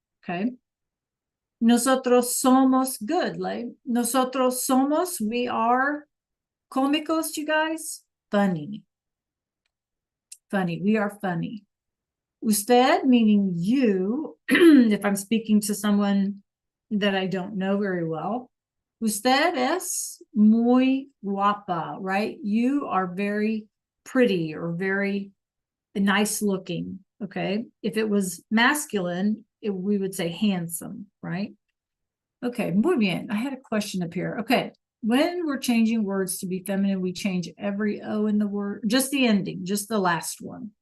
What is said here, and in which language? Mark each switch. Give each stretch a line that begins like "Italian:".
English: Okay.
Spanish: Nosotros somos
English: good, like
Spanish: nosotros somos,
English: we are cómicos, you guys. Funny. Funny. We are funny. Usted, meaning you, if I'm speaking to someone that I don't know very well.
Spanish: Usted es muy guapa, right?
English: You are very pretty or very nice looking. Okay. If it was masculine, we would say handsome, right? Okay,
Spanish: muy bien.
English: I had a question up here. Okay, when we're changing words to be feminine, we change every O in the word, just the ending, just the last one.